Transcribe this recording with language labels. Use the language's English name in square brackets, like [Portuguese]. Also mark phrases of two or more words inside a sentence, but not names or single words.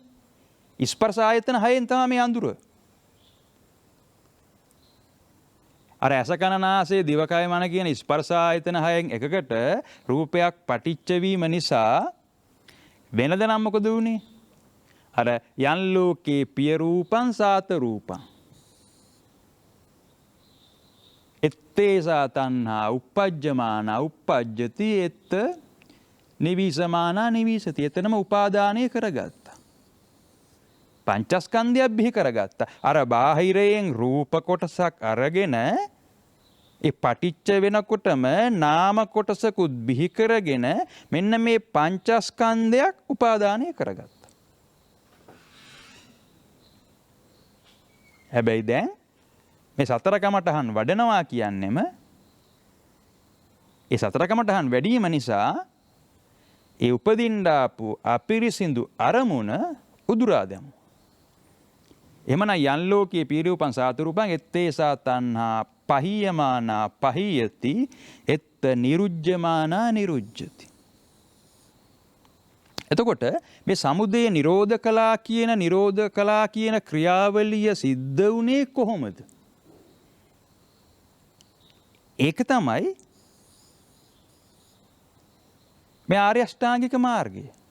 [Sinhala] ස්පර්ශ ආයතන 6න් තමයි මේ අඳුර. අර ඇස කන නාසය දිවකය මන කියන ස්පර්ශ ආයතන 6න් එකකට රූපයක් පටිච්ච වීම නිසා වෙනද නම් මොකද වුනේ? [Pali] අර යන් ලෝකේ පිය රූපං සාත රූපං තේසා තණ්හා උප්පජ්ජමානා උප්පජ්ජති එත්ත නිවිසමානා නිවිසති. [Sinhala] එතනම උපාදානය කරගත්තා. පංචස්කන්ධයක් බිහි කරගත්තා. අර බාහිරයෙන් රූප කොටසක් අරගෙන ඒ පටිච්ච වෙනකොටම නාම කොටසකුත් බිහි කරගෙන මෙන්න මේ පංචස්කන්ධයක් උපාදානය කරගත්තා. හැබැයි දැන් මේ සතර කමඨහන් වඩනවා කියන්නෙම ඒ සතර කමඨහන් වැඩිම නිසා ඒ උපදින්න ආපු අපිරිසිදු අරමුණ උදුරා දැමු. [Pali] එමනම් යන් ලෝකයේ පීරූපං සාතුරූපං එත්තේසා තණ්හා පහියමානා පහියති එත්ත නිරුජ්ජමානා නිරුජ්ජති. [Sinhala] එතකොට මේ සමුදය නිරෝධ කළා කියන ක්‍රියාවලිය සිද්ධ වුණේ කොහොමද? ඒක තමයි මේ ආර්ය අෂ්ටාංගික මාර්ගය.